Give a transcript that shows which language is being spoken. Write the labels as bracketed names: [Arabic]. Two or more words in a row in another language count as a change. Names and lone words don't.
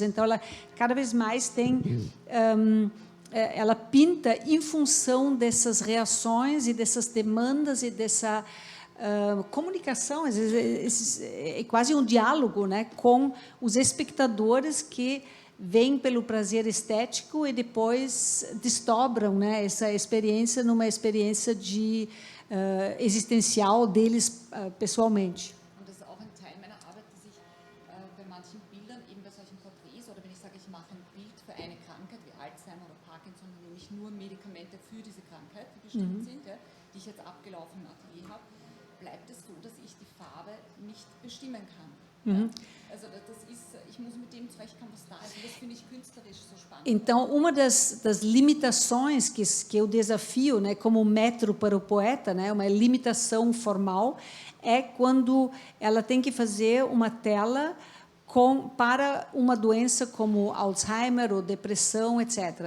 [Portuguese] Então, ela cada vez mais tem... ela pinta em função dessas reações e dessas demandas e dessa comunicação, é quase um diálogo, né, com os espectadores que vêm pelo prazer estético e depois desdobram, né, essa experiência numa experiência de existencial deles pessoalmente. [German] Und das ist auch ein Teil meiner Arbeit, dass ich bei manchen Bildern, eben bei solchen Porträts, oder wenn ich sage, ich mache ein Bild für eine Krankheit wie Alzheimer oder Parkinson, dann nehme ich nur Medikamente für diese Krankheit, die bestimmt sind, ja, die ich jetzt abgelaufen im Atelier habe, bleibt es so, dass ich die Farbe nicht bestimmen kann. Ja? Also das ist, ich muss mit dem zurechtkommen, was da ist. Und das finde ich künstlerisch so spannend. [Portuguese] Então, uma das limitações que eu desafio, né, como metro para o poeta, né, uma limitação formal, é quando ela tem que fazer uma tela para uma doença como Alzheimer ou depressão, etc.